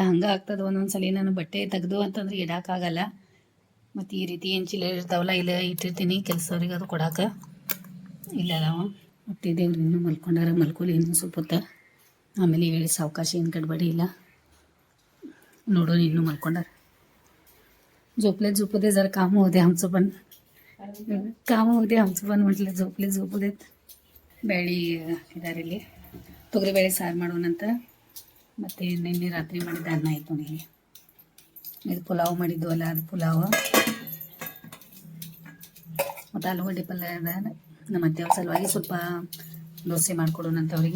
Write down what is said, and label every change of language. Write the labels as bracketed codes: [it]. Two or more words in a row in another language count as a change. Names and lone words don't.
[kn] ಹಂಗೆ ಆಗ್ತದೆ ಒಂದೊಂದು ಸಲ. ನಾನು ಬಟ್ಟೆ ತೆಗೆದು ಅಂತಂದ್ರೆ ಇಡೋಕ್ಕಾಗಲ್ಲ. ಮತ್ತು ಈ ರೀತಿ ಏನು ಚೀಲ ಇರ್ತಾವಲ್ಲ ಇಲ್ಲೇ ಇಟ್ಟಿರ್ತೀನಿ ಕೆಲಸವ್ರಿಗೆ ಅದು ಕೊಡೋಕೆ. ಇಲ್ಲ ಅದಾವ. ಮತ್ತು ದೇವ್ರು ಇನ್ನೂ ಮಲ್ಕೊಂಡಾರ. ಮಲ್ಕೊಲಿ ಇನ್ನೂ ಸ್ವಲ್ಪ ಹೊತ್ತು. ಆಮೇಲೆ ಹೇಳಿ ಸಾವಕಾಶ ಏನು ಗಡ್ಬಡಿ ಇಲ್ಲ. ನೋಡೋಣ ಇನ್ನೂ ಮಲ್ಕೊಂಡಾರ. [mr] झोपले जरा काम होऊ दे आमचं पण. काम होऊ दे आमचं पण म्हटलं. झोपू देत. [kn] ಬೇಳೆ ಇದಾರೆ ಇಲ್ಲಿ. ತೊಗರಿಬೇಳೆ ಸಾರು ಮಾಡೋಣಂತ. ಮತ್ತು ನಿನ್ನೆ ರಾತ್ರಿ ಮಾಡಿದ ಅನ್ನ ಆಯಿತು ನನಗೆ. ಇದು ಪುಲಾವ್ ಮಾಡಿದ್ದು ಅಲ್ಲ, ಅದು ಪುಲಾವ್. ಮತ್ತು ಆಲೂಗಡ್ಡೆ ಪಲ್ಯ ಅದ. ನಮ್ಮ ಅತ್ತೆಯವ್ರ ಸಲುವಾಗಿ ಸ್ವಲ್ಪ ದೋಸೆ ಮಾಡಿಕೊಡೋಣಂತ ಅವರಿಗೆ.